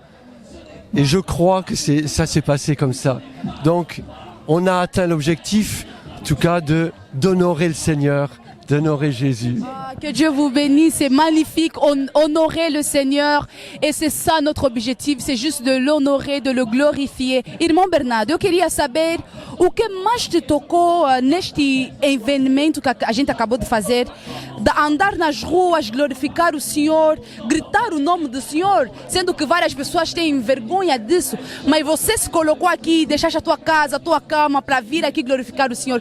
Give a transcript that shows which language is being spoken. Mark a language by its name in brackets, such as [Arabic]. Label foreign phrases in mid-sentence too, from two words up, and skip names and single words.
[French] Et je crois que ça s'est passé comme ça. Donc, on a atteint l'objectif, en tout cas, d'honorer le Seigneur, d'honorer Jésus. Que Dieu vous bénisse, c'est magnifique, honorer le Seigneur et c'est ça notre objectif, c'est juste de l'honorer, de le glorifier. [Portuguese] Irmão Bernardo, eu queria saber o que mais te tocou neste evento que a gente acabou de fazer, de andar nas ruas, glorificar o Senhor, gritar o nome do Senhor, sendo que várias pessoas têm vergonha disso, mas você se colocou aqui, deixaste a tua casa, a tua cama para vir aqui glorificar o Senhor.